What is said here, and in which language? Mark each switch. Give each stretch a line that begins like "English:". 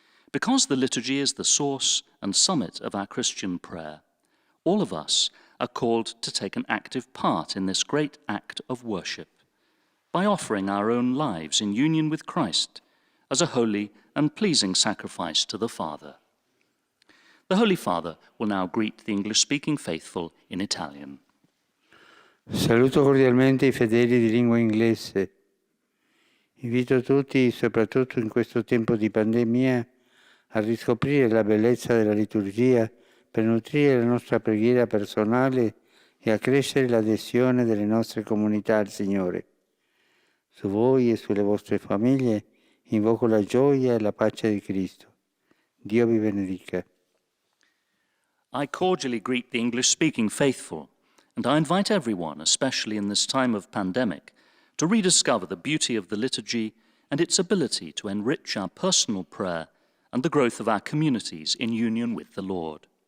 English: Because the liturgy is the source and summit of our Christian prayer, all of us are called to take an active part in this great act of worship by offering our own lives in union with Christ as a holy and pleasing sacrifice to the Father. The Holy Father will now greet the English-speaking faithful in Italian.
Italian: Saluto cordialmente i fedeli di lingua inglese. Invito tutti, soprattutto in questo tempo di pandemia, a riscoprire la bellezza della liturgia per nutrire la nostra preghiera personale e accrescere l'adesione delle nostre comunità al Signore. Su voi e sulle vostre famiglie invoco la gioia e la pace di Cristo. Dio vi benedica.
English: I cordially greet the English-speaking faithful, and I invite everyone, especially in this time of pandemic, to rediscover the beauty of the liturgy and its ability to enrich our personal prayer and the growth of our communities in union with the Lord.